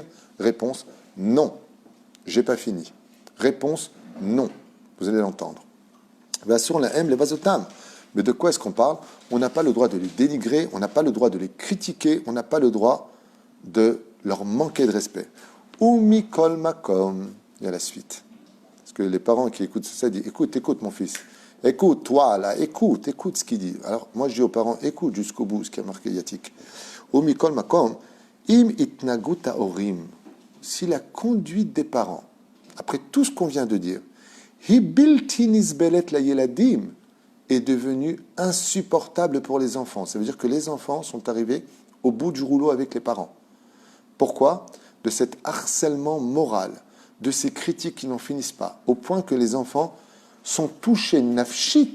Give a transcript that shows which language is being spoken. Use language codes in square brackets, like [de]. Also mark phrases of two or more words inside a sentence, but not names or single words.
[fr] Réponse, non. J'ai pas fini. Réponse, non. Vous allez l'entendre. Sur la M, les vasotam. Mais de quoi est-ce qu'on parle? On n'a pas le droit de les dénigrer, on n'a pas le droit de les critiquer, on n'a pas le droit de leur manquer de respect. [he] ומכל מקום, [fr] il y a la suite. Parce que les parents qui écoutent ça disent, écoute mon fils, écoute toi là, écoute ce qu'il dit. Alors moi je dis aux parents, écoute jusqu'au bout ce qui a marqué Yatik. [he] ומכל מקום אם התנהגות ההורים. [fr] Si la conduite des parents, après tout ce qu'on vient de dire, [he] היא בלתי נסבלת לילדים, [fr] est devenue insupportable pour les enfants. Ça veut dire que les enfants sont arrivés au bout du rouleau avec les parents. Pourquoi? De cet harcèlement moral, de ces critiques qui n'en finissent pas, au point que les enfants sont touchés nafshit.